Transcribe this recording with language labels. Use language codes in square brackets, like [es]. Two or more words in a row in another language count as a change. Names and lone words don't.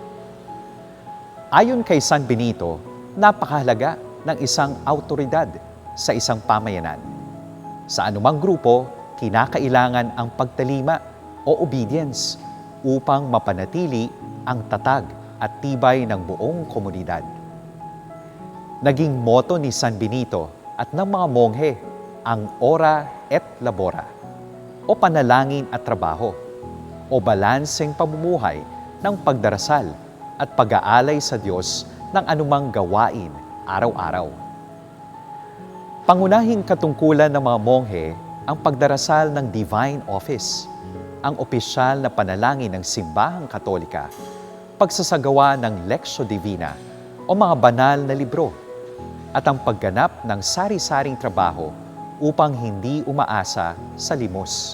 [tl] Ayon kay San Benito, napakahalaga ng isang autoridad sa isang pamayanan. Sa anumang grupo, kinakailangan ang pagtalima o obedience upang mapanatili ang tatag at tibay ng buong komunidad. Naging motto ni San Benito at ng mga monghe ang [la] ora et labora [tl] o panalangin at trabaho o balanseng pamumuhay ng pagdarasal at pag-aalay sa Diyos ng anumang gawain araw-araw. Pangunahing katungkulan ng mga monghe ang pagdarasal ng [en] Divine Office, [tl] ang opisyal na panalangin ng Simbahang Katolika, pagsasagawa ng [la] Lectio Divina [tl] o mga banal na libro, at ang pagganap ng sari-saring trabaho upang hindi umaasa sa limos.